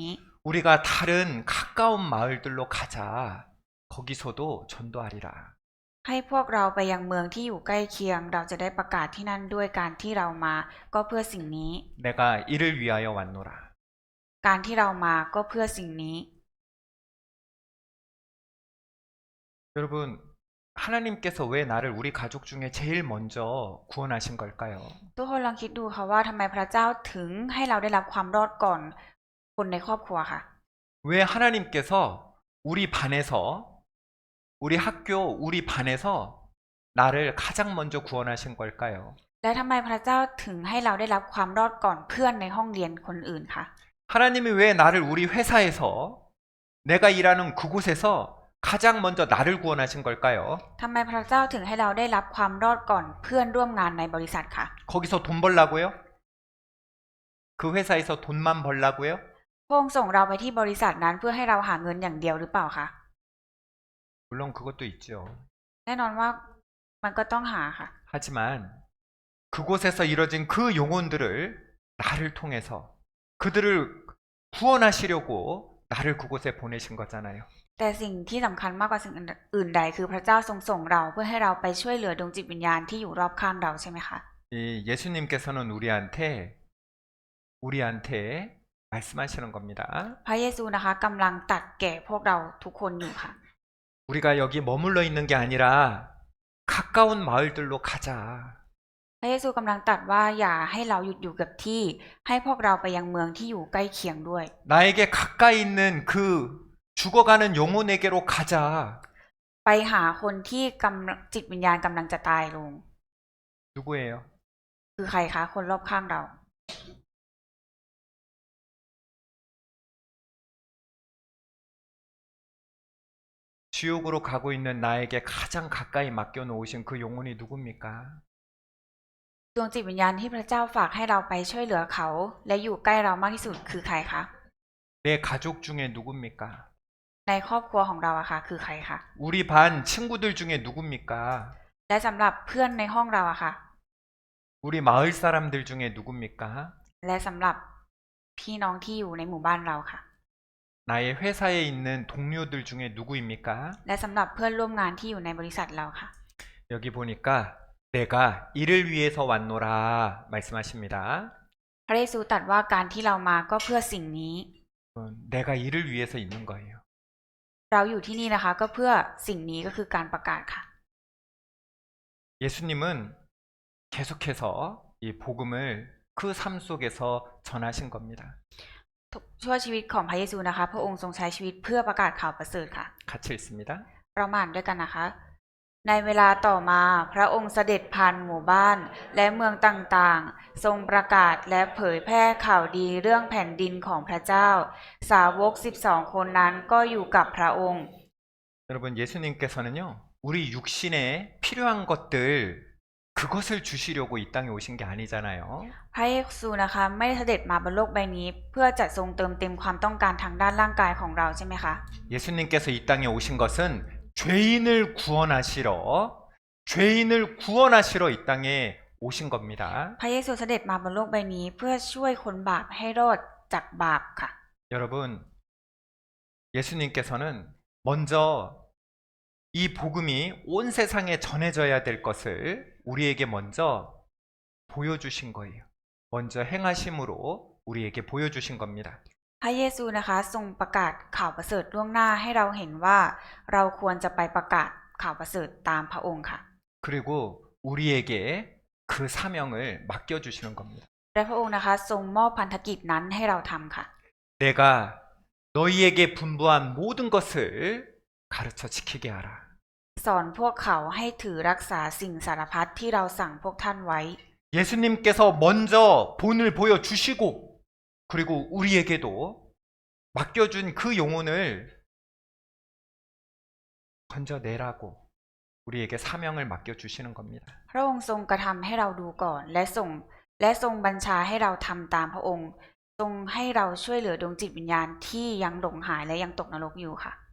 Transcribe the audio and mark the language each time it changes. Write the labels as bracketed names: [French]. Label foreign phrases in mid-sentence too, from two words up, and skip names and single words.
[Korean] 우리가 다른 가까운 마을들로 가자. 거기서도 전도하리라. [Thai] ให้พวกเราไปยังเมืองที่อยู่ใกล้เคียง เราจะได้ประกาศที่นั่นด้วยการที่เรามาก็เพื่อสิ่งนี้ [Korean] 내가 이를 위하여 왔노라. [Thai] การที่เรามาก็เพื่อสิ่งนี้ [Korean] 여러분, 하나님께서 왜 나를 우리 가족 중에 제일 먼저 구원하신 걸까요? [Thai] ทุกคนลองคิดดูค่ะว่าทำไมพระเจ้าถึงให้เราได้รับความรอดก่อนคนในครอบครัวค่ะ [Korean] 왜 하나님께서 우리 반에서, 우리 학교, 우리 반에서 나를 가장 먼저 구원하신 걸까요? [Thai] และทำไมพระเจ้าถึงให้เราได้รับความรอดก่อนเพื่อนในห้องเรียนคนอื่นคะ [Korean] 하나님이 왜 나를 우리 회사에서, 내가 일하는 그곳에서 가장 먼저 나를 구원하신 걸까요? [Thai] ทำไมพระเจ้าถึงให้เราได้รับความรอดก่อนเพื่อนร่วมงานในบริษัทคะ [Korean] 거기서 돈 벌라고요? 그 회사에서 돈만 벌라고요? [Thai] พระองค์ส่งเราไปที่บริษัทนั้นเพื่อให้เราหาเงินอย่างเดียวหรือเปล่าคะ [Korean] 물론 그것도 있죠. [Thai] แน่นอนว่ามันก็ต้องหาค่ะ [Korean] 하지만 그곳에서 이뤄진 그 영혼들을 나를 통해서 그들을 구원하시려고 나를 그곳에 보내신 거잖아요. [Thai] แต่สิ่งที่สำคัญมากกว่าสิ่งอื่นใดคือพระเจ้าทรงส่งเราเพื่อให้เราไปช่วยเหลือดวงจิตวิญญาณที่อยู่รอบข้างเราใช่ไหมคะ [Korean] 이 예수님께서는 우리한테 말씀하시는 겁니다. [Thai] พระเยซูนะคะกำลังตรัสแก่พวกเราทุกคนอยู่ค่ะ [Korean] 우리가 여기 머물러 있는 게 아니라 가까운 마을들로 가자. [Thai] พระเยซูกำลังตรัสว่าอย่าให้เราหยุดอยู่กับที่ให้พวกเราไปยังเมืองที่อยู่ใกล้เคียงด้วย [Korean] 나에게 가까이 있는 그 죽어가는 영혼에게로 가자. [Thai] ไปหาคนที่จิตวิญญาณกำลังจะตายลง [Korean] 누구예요? [Thai] คือใครคะคนรอบข้างเรา [Korean] 지옥으로 가고 있는 나에게 가장 가까이 맡겨놓으신 그 영혼이 누굽니까? [Thai] ดวงจิตวิญญาณที่พระเจ้าฝากให้เราไปช่วยเหลือเขา และอยู่ใกล้เรามากที่สุดคือใครคะ [Korean] 내 가족 중에 누굽니까? [Thai] ในครอบครัวของเราอะค่ะคือใครคะ [Korean] 우리 반 친구들 중에 누굽니까? [Thai] และสำหรับเพื่อนในห้องเราอะค่ะ [Korean] 우리 마을 사람들 중에 누굽니까? [Thai] และสำหรับพี่น้องที่อยู่ในหมู่บ้านเราค่ะ [Korean] 나의 회사에 있는 동료들 중에 누구입니까? [Thai] และสำหรับเพื่อนร่วมงานที่อยู่ในบริษัทเราค่ะ [Korean] 여기 보니까 내가 이를 위해서 왔노라 말씀하십니다. [Thai] พระเยซูตรัสว่าการที่เรามาก็เพื่อสิ่งนี้ [Korean] 내가 이를 위해서 있는 거예요. [Thai] เราอยู่ที่นี่นะคะก็เพื่อสิ่งนี้ก็คือการประกาศค่ะ [Korean] 예수님은 계속해서 이 복음을 그 삶 속에서 전하신 겁니다. [Thai] ชั่วชีวิตของพระเยซูนะคะพระองค์ทรงใช้ชีวิตเพื่อประกาศข่าวประเสริฐค่ะ [Korean] 같이 읽습니다. [Thai] เรามาอ่านด้วยกันนะคะ ในเวลาต่อมาพระองค์เสด็จผ่านหมู่บ้านและเมืองต่างๆ ทรงประกาศและเผยแพร่ข่าวดีเรื่องแผ่นดินของพระเจ้า สาวก12 คนนั้นก็อยู่กับพระองค์ [Korean] 여러분 예수님께서는요 우리 육신에 필요한 것들 그것을 주시려고 이 땅에 오신 게 아니잖아요. [Thai] พระเยซูนะคะไม่ได้เสด็จมาบนโลกใบนี้ เพื่อจะทรงเติมเต็มความต้องการทางด้านร่างกายของเราใช่ไหมคะ [Korean] 예수님께서 이 땅에 오신 것은 죄인을 구원하시러 이 땅에 오신 겁니다. [Thai] พระเยซูเสด็จมาบนโลกใบนี้ เพื่อช่วยคนบาปให้รอดจากบาปค่ะ [Korean] 여러분, 예수님께서는 먼저 이 복음이 온 세상에 전해져야 될 것을 우리에게 먼저 보여주신 거예요. 먼저 행하심으로 우리에게 보여주신 겁니다. [Thai] พระเยซูนะคะทรงประกาศข่าวประเสริฐล่วงหน้าให้เราเห็นว่าเราควรจะไปประกาศข่าวประเสริฐตามพระองค์ค่ะ [Korean] 그리고 우리에게 그 사명을 맡겨주시는 겁니다. [Thai] และพระองค์นะคะทรงมอบพันธกิจนั้นให้เราทำค่ะ [Korean] 내가 너희에게 분부한 모든 것을 가르쳐 지키게 하라. [Thai] สอนพวกเขาให้ถือรักษาสิ่งสารพัดที่เราสั่งพวกท่านไว้ [Korean] 예수님께서 먼저 본을 보여주시고 그리고 우리에게도 맡겨준 그 영혼을 건져내라고 우리에게 사명을 맡겨주시는 겁니다. [Thai] พระองค์ทรงกระทำให้เราดูก่อนและทรงบัญชาให้เราทำตามพระองค์ทรงให้เราช่วยเหลือดวงจิตวิญญาณที่ยังหลงหายและยังตกนรกอยู่ค่ะ